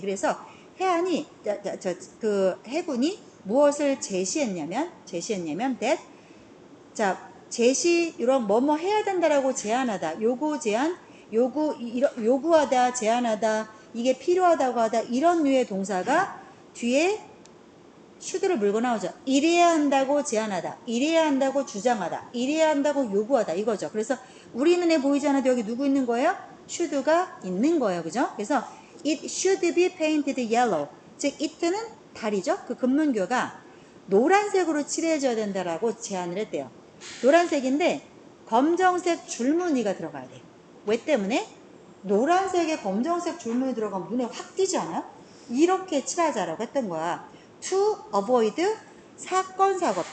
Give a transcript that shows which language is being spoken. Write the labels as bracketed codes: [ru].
[ko] 그래서 해안이 그 해군이 무엇을 제시했냐면 that, 자 제시 이런 뭐뭐 해야 된다라고 제안하다, 요구 제안, 요구하다, 제안하다, 이게 필요하다고 하다, 이런 류의 동사가 뒤에 should를 물고 나오죠. 이래야 한다고 제안하다, 이래야 한다고 주장하다, 이래야 한다고 요구하다, 이거죠. 그래서 우리 눈에 보이지 않아도 여기 누구 있는 거예요? should가 있는 거예요. 그죠? 그래서 [en] it should be painted yellow. [ko] 즉 it는 달이죠. 그 금문교가 노란색으로 칠해져야 된다라고 제안을 했대요. 노란색인데 검정색 줄무늬가 들어가야 돼. 왜 때문에? 노란색에 검정색 줄무늬 들어가면 눈에 확 띄지 않아요? 이렇게 칠하자라고 했던 거야. [en] To avoid [ko] 사건 사고.